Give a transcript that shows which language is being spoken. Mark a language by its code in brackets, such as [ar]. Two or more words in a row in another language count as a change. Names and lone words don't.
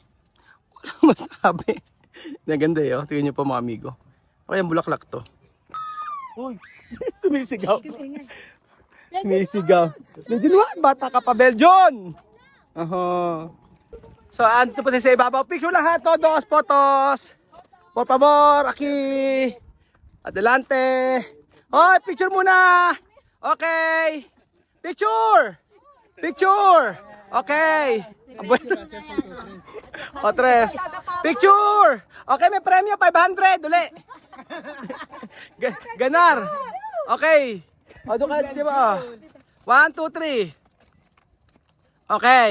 [tl] Walang masabi. Naganda eh, oh. Tingin niyo po mga amigo. Okay, ang bulaklak to. Uy, sumisigaw. Sumisigaw. Belgian, bata ka pa, Belgian! So, ando po sa ibabaw. Picture lang ha, [es] todos, fotos. Por favor, aquí. Adelante. [tl] Hoy, picture muna. Okay. Picture. Picture. Okay. O, tres. Picture. Okay, may premyo, 500. Uli. Ganar. Okay. O, doon ka, di ba? 1, 2, 3. Okay.